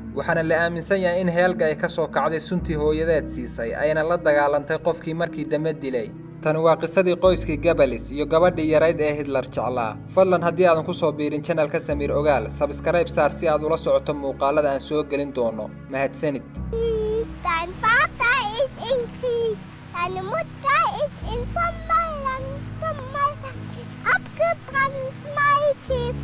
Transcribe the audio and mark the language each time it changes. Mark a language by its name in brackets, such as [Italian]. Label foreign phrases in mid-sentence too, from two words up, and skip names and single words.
[Somali] waxaana la aaminsan yahay in Helga ay ka soo kacday suntii hooyadeed siisay, ayna la dagaalantay qofkii markii dambe dilay. tani waa qisadii qoyskii Goebbels iyo gabadhii yarayd ee Hitler jeclaa. fadlan haddii aadan ku soo biirin channel-ka Samiir Ogaal, subscribe saar si aad ula socoto muuqaalada aan soo gelin doono. mahadsanid. [German] Dein Vater ist im Krieg, deine Mutter ist in Sommerland abgebrannt, Mädchen.